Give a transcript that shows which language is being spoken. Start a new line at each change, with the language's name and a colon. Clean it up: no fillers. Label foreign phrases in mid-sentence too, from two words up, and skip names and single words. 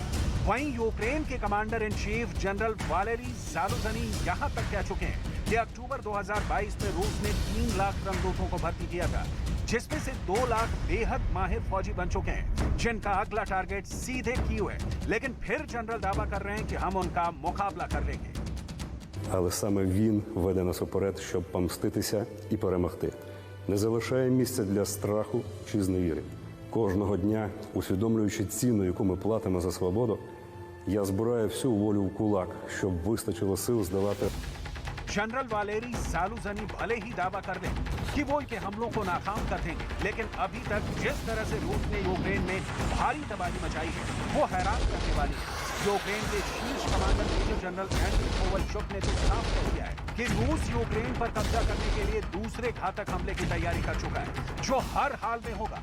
Hindi: वहीं यूक्रेन के
English: commander in chief
Hindi: जनरल वालेरी ज़ालुझनी यहां तक कह चुके हैं कि अक्टूबर 2022 में रूस ने 3 लाख रंगदूतों को भर्ती किया था, जिसमें से 2 लाख बेहद माहिर फौजी बन चुके हैं, जिनका अगला टारगेट सीधे कीव है। लेकिन फिर जनरल दावा कर रहे हैं कि हम उनका मुकाबला कर लेंगे।
Ukrainian: Але саме він веде нас уперед, щоб помститися і перемогти. Не залишає місця для страху чи зневіри. Кожного дня, усвідомлюючи ціну, яку ми платимо за свободу, я збираю всю волю в кулак, щоб вистачило сил здолати.
Hindi: जनरल वालेरी सालुजनी भले ही दावा कर दें कि वो इनके हमलों को नाकाम कर देंगे, लेकिन अभी तक जिस तरह से रूस ने यूक्रेन में भारी तबाही मचाई है, वो हैरान करने वाली है। यूक्रेन के शीर्ष कमांडर मेजर जनरल एंड्री कोवलचुक ने तो साफ कह दिया है कि रूस यूक्रेन पर कब्जा करने के लिए दूसरे घातक हमले की तैयारी कर चुका है, जो हर हाल में होगा।